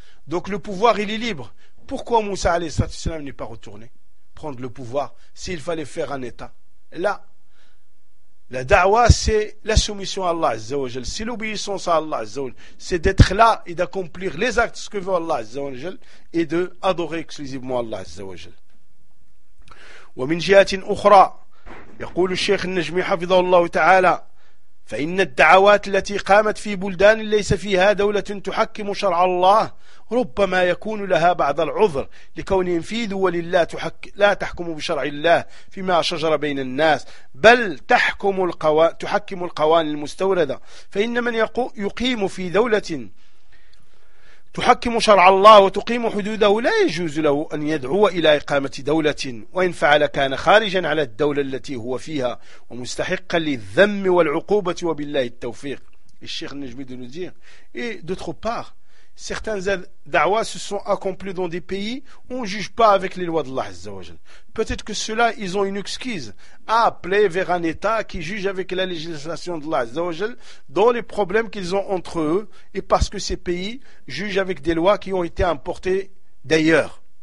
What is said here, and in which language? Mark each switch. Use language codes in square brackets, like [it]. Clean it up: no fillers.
[fr] Donc le pouvoir, il est libre. Pourquoi Moussa a.s. n'est pas retourné prendre le pouvoir s'il fallait faire un état? Là, la da'wa, c'est la soumission à Allah Azza wa Jal, c'est l'obéissance à Allah Azza wa Jal, c'est d'être là et d'accomplir les actes que veut Allah Azza wa Jal et de adorer exclusivement Allah Azza wa Jal. [ar] Wa min jihatin ukhra yaqulu Sheikh An-Najmi hafidhahullah ta'ala فإن الدعوات التي قامت في بلدان ليس فيها دولة تحكم شرع الله ربما يكون لها بعض العذر لكونهم في دول لا تحكم بشرع الله فيما شجر بين الناس بل تحكم القوانين المستوردة فإن من يقيم في دولة تحكم شرع الله وتقيم حدوده لا يجوز له أن يدعو إلى إقامة دولة، وإن فعل كان خارجا على الدولة التي هو فيها ومستحقا للذم والعقوبة وبالله التوفيق. [fr] الشيخ النجمي de nous dire, et d'autre part, certains da'wa se sont accomplis dans des pays où on ne juge pas avec les lois d'Allah Azza wa Jal. Peut-être que ceux-là, ils ont une excuse à appeler vers un État qui juge avec la législation d'Allah Azza wa Jal dans les problèmes qu'ils ont entre eux, et parce que ces pays jugent avec des lois qui ont été importées d'ailleurs.